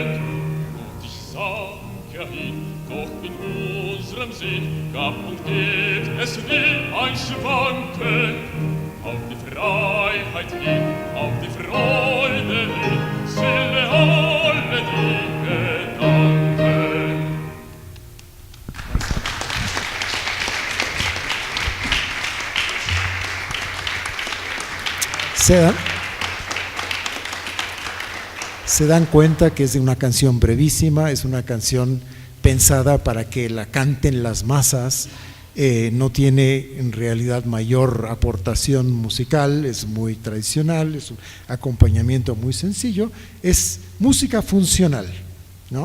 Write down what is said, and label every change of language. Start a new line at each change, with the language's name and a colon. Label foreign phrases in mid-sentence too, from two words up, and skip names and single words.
German: Mutig sang hin, doch in unserem Sinn gab und geht es nie ein Schwanken. Auf die Freiheit hin, auf die Freude hin, zielen alle die Gedanken.
Spanish: Se dan cuenta que es una canción brevísima, es una canción pensada para que la canten las masas, no tiene en realidad mayor aportación musical, es muy tradicional, es un acompañamiento muy sencillo, es música funcional, ¿no?